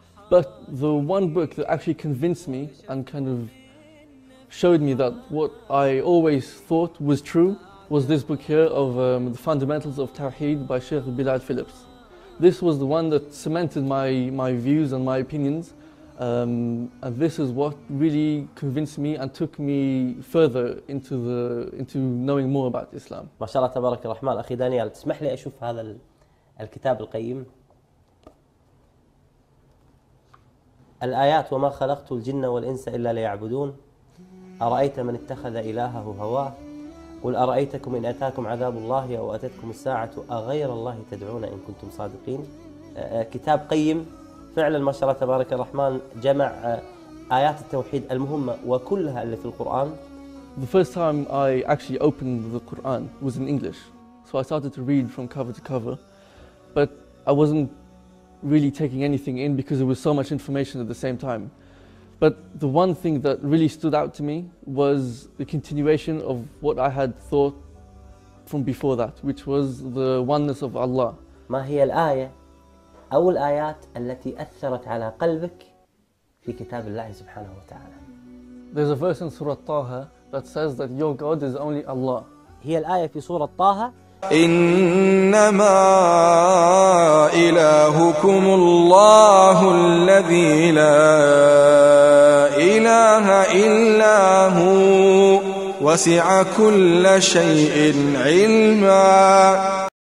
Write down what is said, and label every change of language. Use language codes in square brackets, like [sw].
[en] But the one book that actually convinced me and kind of showed me that what I always thought was true was this book here of The Fundamentals of Tawheed by Sheikh Bilal Phillips. This was the one that cemented my views and my opinions, and this is what really convinced me and took me further into knowing more about Islam. [ar] ما شاء الله تبارك الرحمن. أخي دانيال، تسمح لي أشوف هذا الكتاب القيم؟ الآيات وما خلقت الجن والإنس إلا ليعبدون، أرأيت من اتخذ إلهه هواه، قل أرأيتكم إن أتاكم عذاب الله أو أتتكم الساعة أغير الله تدعون إن كنتم صادقين. كتاب قيم فعلا ما شاء الله تبارك الرحمن، جمع آيات التوحيد المهمة وكلها اللي في القرآن. [en] The first time I actually opened the Quran was in English, so I started to read from cover to cover, but I wasn't really taking anything in because there was so much information at the same time. But the one thing that really stood out to me was the continuation of what I had thought from before that, which was the oneness of Allah. [ar] ما هي الآية أو الآيات التي أثرت على قلبك في كتاب الله سبحانه وتعالى؟ [en] There's a verse in Surah Taha that says that your God is only Allah. [ar] هي الآية في سورة طه: إنما إلهكم الله الذي لا إله إلا هو وسع كل شيء علما.